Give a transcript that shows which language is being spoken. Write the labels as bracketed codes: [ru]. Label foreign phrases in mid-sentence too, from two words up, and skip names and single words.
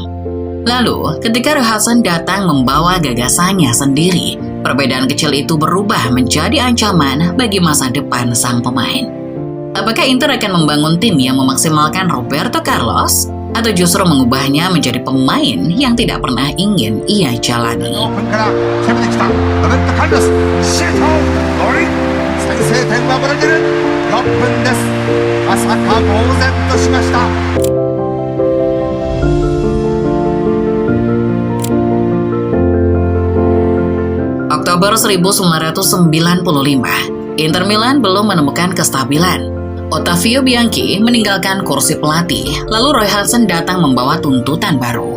[id] Lalu, ketika Robertson datang membawa gagasannya sendiri, perbedaan kecil itu berubah menjadi ancaman bagi masa depan sang pemain. Apakah Inter akan membangun tim yang memaksimalkan Roberto Carlos atau justru mengubahnya menjadi pemain yang tidak pernah ingin ia jalani? [ja] オープンから攻めてきたロベルト・カルロスシュートゴール先制点はブラジル6分ですまさか呆然としました [id] Oktober 1995, Inter Milan belum menemukan kestabilan. Ottavio Bianchi meninggalkan kursi pelatih, lalu Roy Hodgson datang membawa tuntutan baru.